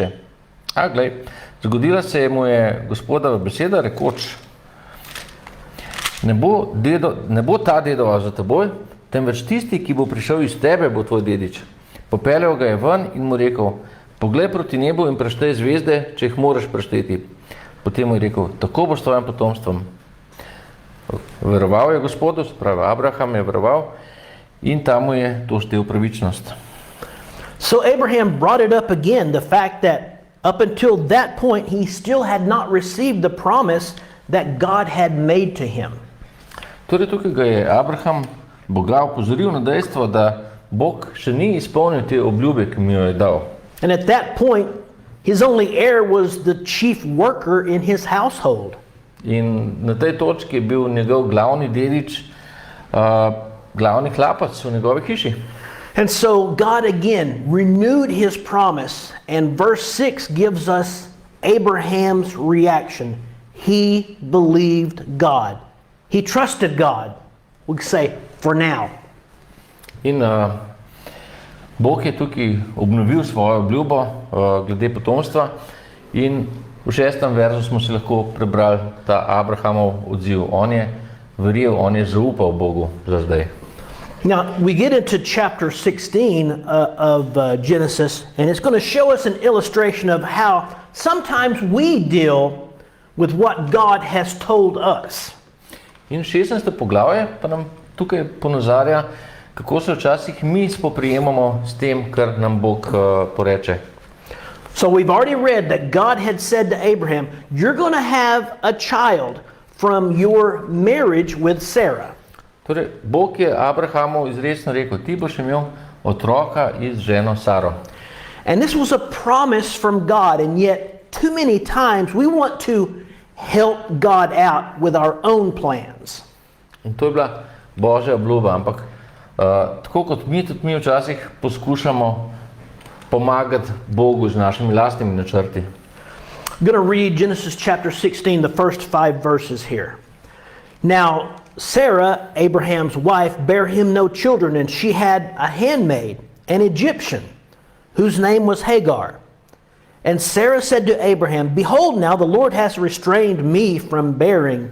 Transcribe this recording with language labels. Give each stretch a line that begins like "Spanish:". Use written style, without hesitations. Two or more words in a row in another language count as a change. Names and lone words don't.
Slovenian: A glej, zgodila se mu je Gospodova beseda, rekoč, ne bo ta dedova za teboj, temveč tisti, ki bo prišel iz tebe, bo tvoj dedič. Popeljal ga je ven in mu rekel, poglej proti nebu in preštej zvezde, če jih moraš prešteti. Potem mu je rekel, tako bo s tvojim potomstvom. Veroval je Gospodu, se pravi Abraham je veroval in tam mu je to štel pravičnost.
English: So Abraham brought it up again, the fact that up until that point he still had not received the promise that God had made to him.
Slovenian: Torej tukaj ga je Abraham Boga opozoril na dejstvo, da Bog še ni izpolnil te obljube, ki mi jo je dal.
English: And at that point, his only heir was the chief worker in his household.
Slovenian: In na tej točki je bil njegov glavni dedič, glavni hlapac v njegovi hiši.
English: And so God again renewed his promise, and verse 6 gives us Abraham's reaction. He believed God. He trusted God. We could say, for now.
Slovenian: In Bog je tukaj obnovil svojo obljubo glede potomstva in v 6. verzu smo si lahko prebrali ta Abrahamov odziv. On je verjel, on je zaupal Bogu za zdaj.
English: Now, we get into chapter 16 of Genesis, and it's going to show us an illustration of how sometimes we deal with what God has told us.
Slovenian: In 16. poglavje pa nam tukaj ponazarja, kako se včasih mi spoprijemamo s tem, kar nam Bog poreče.
English: So we've already read that God had said to Abraham, you're going to have a child from your marriage with Sarah.
Slovenian: Torej, Bog je Abrahamu izrecno rekel, ti boš imel otroka z ženo Saro.
English: And this was a promise from God, and yet too many times we want to help God out with our own plans.
Slovenian: In to je bila Božja obljuba, ampak tako kot tudi mi včasih poskušamo pomagati Bogu z našimi lastnimi načrti.
English: I'm going to read Genesis chapter 16, the first 5 verses here. Now, Sarah, Abraham's wife, bare him no children, and she had a handmaid, an Egyptian, whose name was Hagar. And Sarah said to Abraham, behold, now the Lord has restrained me from bearing.